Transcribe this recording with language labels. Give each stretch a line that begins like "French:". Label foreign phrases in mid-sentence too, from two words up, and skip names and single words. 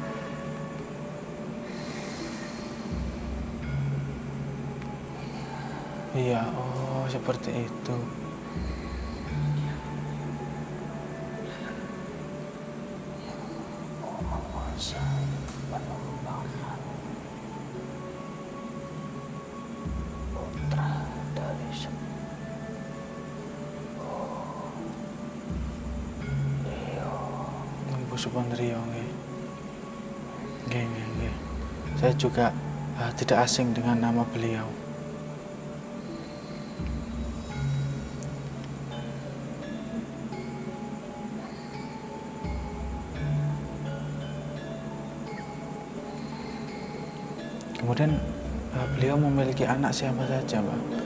Indonesian: Iya, oh seperti itu. Menguasai pengembangan putra dari Empu Supondrio, nggih.
Balinese: Nggih, nggih, nggih.
Indonesian: Saya juga tidak asing dengan nama beliau. Kemudian beliau memiliki anak siapa saja, Pak?